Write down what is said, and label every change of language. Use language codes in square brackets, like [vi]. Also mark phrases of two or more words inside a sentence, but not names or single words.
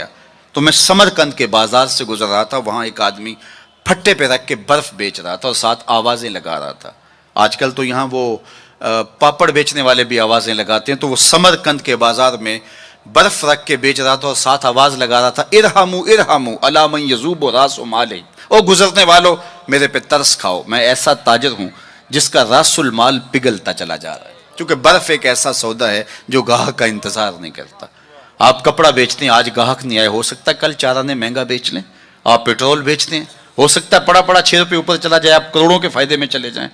[ur] تو میں سمرقند کے بازار سے گزر رہا تھا، وہاں ایک آدمی پھٹے پہ رکھ کے برف بیچ رہا تھا اور ساتھ آوازیں لگا رہا تھا۔ آج کل تو یہاں وہ پاپڑ بیچنے والے بھی آوازیں لگاتے ہیں، تو وہ سمرقند کے بازار میں برف رکھ کے بیچ رہا تھا اور ساتھ آواز لگا رہا تھا [ar] ارحموا ارحموا الی من یذوب راس مال، [ur] او گزرنے والو میرے پہ ترس کھاؤ، میں ایسا تاجر ہوں جس کا راس المال پگھلتا چلا جا رہا ہے، کیونکہ برف ایک ایسا سودا ہے جو گاہک کا انتظار نہیں کرتا۔ آپ کپڑا بیچتے ہیں، آج گاہک نہیں آئے، ہو سکتا ہے کل چار آنے مہنگا بیچ لیں۔ آپ پیٹرول بیچتے ہیں، ہو سکتا ہے پڑا پڑا 6 روپے اوپر چلا جائے، آپ کروڑوں کے فائدے میں چلے جائیں۔